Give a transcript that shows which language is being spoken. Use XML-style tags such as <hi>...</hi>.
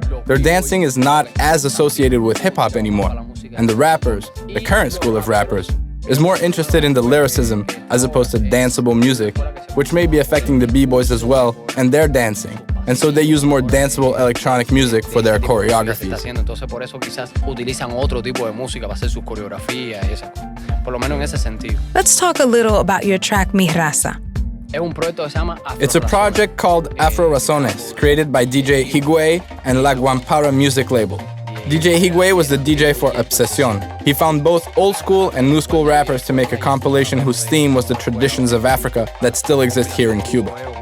<en>Their dancing is not as associated with hip-hop anymore, and the rappers, the current school of rappers, is more interested in the lyricism as opposed to danceable music, which may be affecting the B-boys as well and their dancing. And so they use more danceable electronic music for their choreographies.</en> <es>Entonces por eso quizás utilizan otro tipo de música para hacer sus coreografías y esas cosas. Por lo menos en ese sentido.</es> <en>Let's talk a little about your track Mi Raza. It's a project called Afro Razones, created by DJ Higüey and La Guampara music label. DJ Higüey was the DJ for Obsesión. He found both old school and new school rappers to make a compilation whose theme was the traditions of Africa that still exist here in Cuba.</en>